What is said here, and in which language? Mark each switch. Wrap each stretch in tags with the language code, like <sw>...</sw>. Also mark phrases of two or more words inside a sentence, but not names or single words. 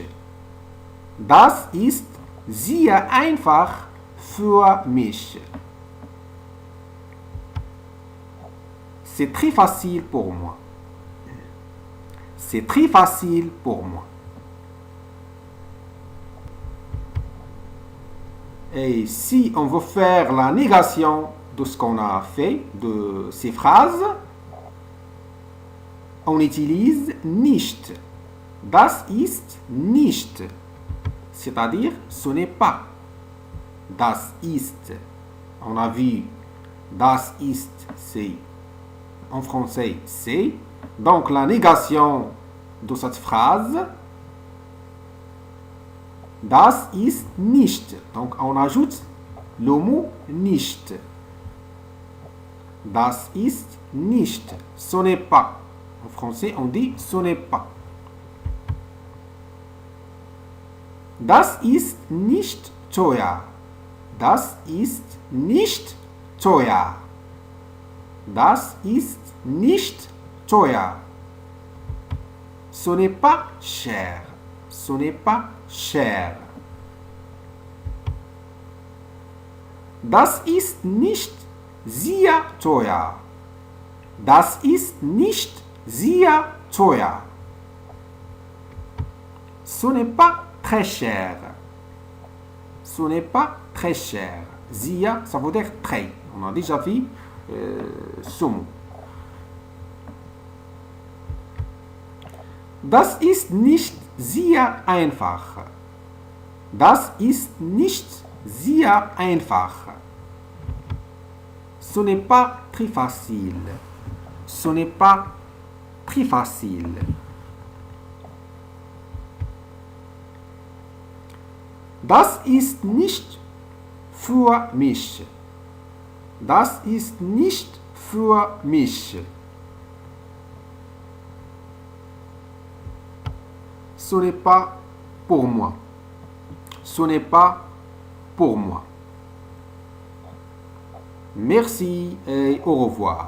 <de>Das ist sehr einfach für mich.</de> <fr>C'est très facile pour moi. C'est très facile pour moi. Et si on veut faire la négation de ce qu'on a fait, de ces phrases, on utilise nicht.</fr> <de>Das ist nicht.</de> <fr>C'est-à-dire, ce n'est pas.</fr> <de>Das ist.</de> <fr>On a vu,</fr> <de>das ist,</de> <fr>c'est. En français, c'est. Donc, la négation de cette phrase,</fr> <de>das ist nicht.</de> <fr>Donc, on ajoute le mot nicht.</fr> <de>Das ist nicht.</de> <fr>Ce n'est pas. En français, on dit ce n'est pas.</fr> <de>Das ist nicht teuer. Das ist nicht teuer. Das ist nicht teuer.</de> <fr>Ce n'est pas cher. Ce n'est pas cher.</fr> <de>Das ist nicht sehr teuer. Das ist nicht sehr teuer.</de> <fr>Ce n'est pas très cher. Ce n'est pas très cher. Sehr, ça veut dire très. On a déjà vu ce mot.</fr> <de>Das ist nicht sehr einfach. Das ist nicht sehr einfach.</de> <fr>Ce n'est pas très facile. Ce n'est pas très facile.</fr> <de>Das ist nicht für mich. Das ist nicht für mich.</de> <fr>Ce n'est pas pour moi. Ce n'est pas pour moi. Merci et au revoir.</fr>